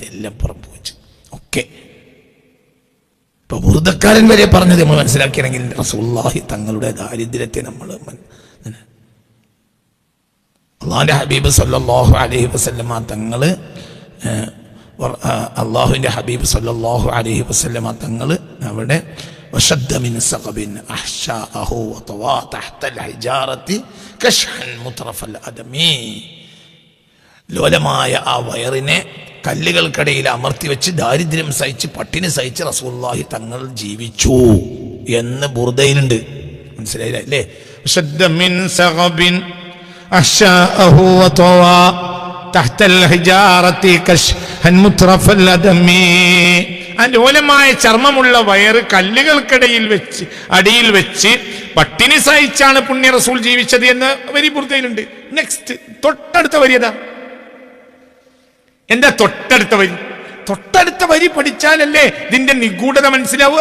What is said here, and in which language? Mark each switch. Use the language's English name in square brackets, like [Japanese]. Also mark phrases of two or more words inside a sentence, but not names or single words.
[Malayalam] എല്ലാം പുറംപോച്ച് ഒക്കെ. ഇപ്പൊ ബുർദക്കാരൻ വരെ പറഞ്ഞത് നമ്മൾ മനസ്സിലാക്കിയാണെങ്കിൽ റസൂലുള്ളാഹി തങ്ങളുടെ ദാരിദ്ര്യത്തെ നമ്മൾ അള്ളാഹുവിന്റെ ഹബീബ് [Arabic] صلى الله عليه وسلم [Malayalam] തങ്ങള് അള്ളാഹുവിന്റെ ഹബീബ് [Arabic] صلى الله عليه وسلم [Malayalam] തങ്ങള് അവിടെ [Arabic] وشد من سقب أحشاءه وطوى تحت الحجارة كشحا مترف الأدم. [Malayalam] ലോലമായ ആ വയറിനെ കല്ലുകൾക്കിടയിൽ അമർത്തി വെച്ച് ദാരിദ്ര്യം സഹിച്ച് പട്ടിണി സഹിച്ച് റസൂലുള്ളാഹി തങ്ങൾ ജീവിച്ചു എന്ന് ബുർദയിലുണ്ട്. മനസ്സിലായില്ല അല്ലേ? [Arabic] وشد من سقب أحشاءه وطوى تحت الحجارة كشحا مترف الأدم. [Malayalam] ആ ലോലമായ ചർമ്മമുള്ള വയറ് കല്ലുകൾക്കിടയിൽ വെച്ച് അടിയിൽ വെച്ച് പട്ടിണി സഹിച്ചാണ് പുണ്യ റസൂൽ ജീവിച്ചത് എന്ന് വരി ബുർദയിലുണ്ട്. നെക്സ്റ്റ് തൊട്ടടുത്ത വരി എന്താ തൊട്ടടുത്ത വരി? തൊട്ടടുത്ത വരി പഠിച്ചാലല്ലേ ഇതിന്റെ നിഗൂഢത മനസ്സിലാവുക.